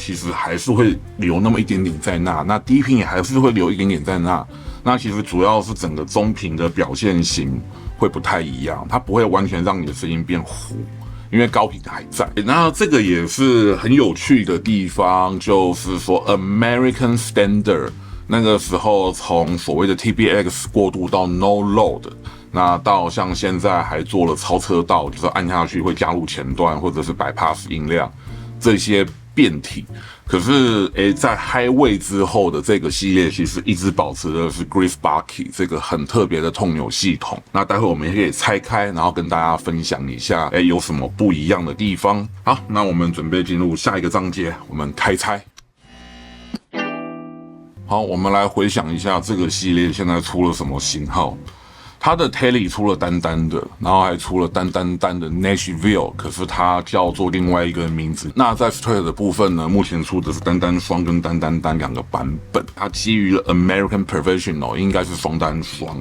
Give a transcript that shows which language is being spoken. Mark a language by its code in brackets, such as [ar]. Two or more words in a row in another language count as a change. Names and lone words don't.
[zh] 其實還是會留那麼一點點在那低頻也還是會留一點點在那其實主要是整個中頻的表現型會不太一樣，它不會完全讓你的聲音變糊，因為高頻還在。那這個也是很有趣的地方，就是說 American Standard 那個時候從所謂的 TBX 過渡到 No Load。那到像現在還做了超車道，就是按下去會加入前段或者是 bypass 音量這些變體。可是在 Highway 之後的這個系列，其實一直保持的是 Griff Barkey 這個很特別的痛鈕系統。那待會我們也可以拆開，然後跟大家分享一下，有什麼不一樣的地方。好，那我們準備進入下一個章節，我們開拆。好，我們來回想一下這個系列現在出了什麼型號。它的 Tele 出了單單的，然後還出了單的 Nashville， 可是它叫做另外一個名字。那在 Straight 的部分呢，目前出的是单雙跟單兩個版本。它基於了 American Professional， 應該是雙單雙。